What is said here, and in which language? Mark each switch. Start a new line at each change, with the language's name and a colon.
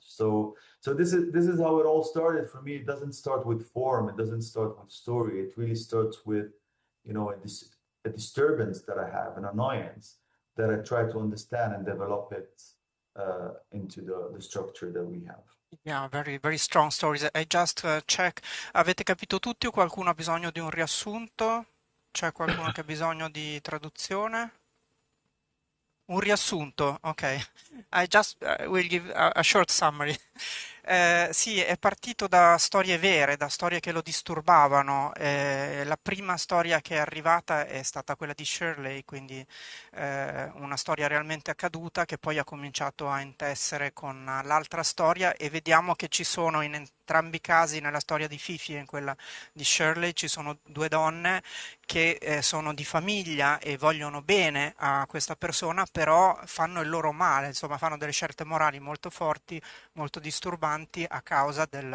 English: So this is how it all started for me. It doesn't start with form, it doesn't start with story. It really starts with, a disturbance that I have, an annoyance that I try to understand and develop it into the structure that we have. Yeah, very, very strong stories. I just check.
Italian: Avete capito tutti o qualcuno ha bisogno di un riassunto? C'è qualcuno che ha bisogno di traduzione? Un riassunto, ok.
English: I just will give a short summary.
Italian: Sì, è partito da storie vere, da storie che lo disturbavano. La prima storia che è arrivata è stata quella di Shirley, quindi una storia realmente accaduta che poi ha cominciato a intessere con l'altra storia e vediamo che ci sono in entrambi i casi, nella storia di Fifi e in quella di Shirley, ci sono due donne che sono di famiglia e vogliono bene a questa persona, però fanno il loro male, insomma, fanno delle scelte morali molto forti, molto disturbanti a causa